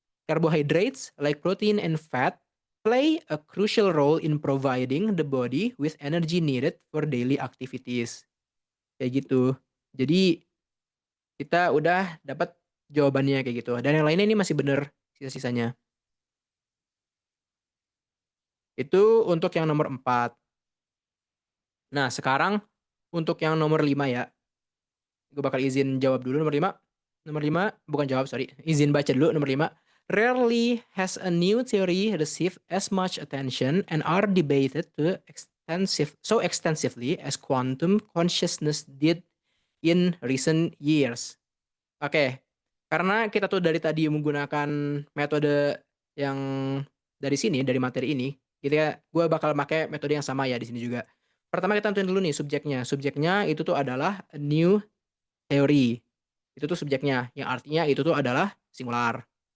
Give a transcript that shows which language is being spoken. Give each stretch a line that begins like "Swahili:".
English: Carbohydrates, like protein and fat, play a crucial role in providing the body with energy needed for daily activities.
Indonesian: Kayak gitu. Jadi kita udah dapat jawabannya kayak gitu. Dan yang lainnya ini masih bener sisa-sisanya. Itu untuk yang nomor 4. Nah, sekarang untuk yang nomor 5 ya. Gue bakal izin jawab dulu nomor 5. Nomor 5 bukan jawab, sorry. Izin baca dulu nomor 5.
English: Rarely has a new theory received as much attention and are debated so extensively as quantum consciousness did in recent years.
Indonesian: Oke, karena kita tuh dari tadi menggunakan metode yang dari sini, dari materi ini, gitu ya, gue bakal pakai metode yang sama ya di sini juga. Pertama kita tentuin dulu nih subjeknya. Subjeknya itu tuh adalah a new theory. Itu tuh subjeknya, yang artinya itu tuh adalah singular.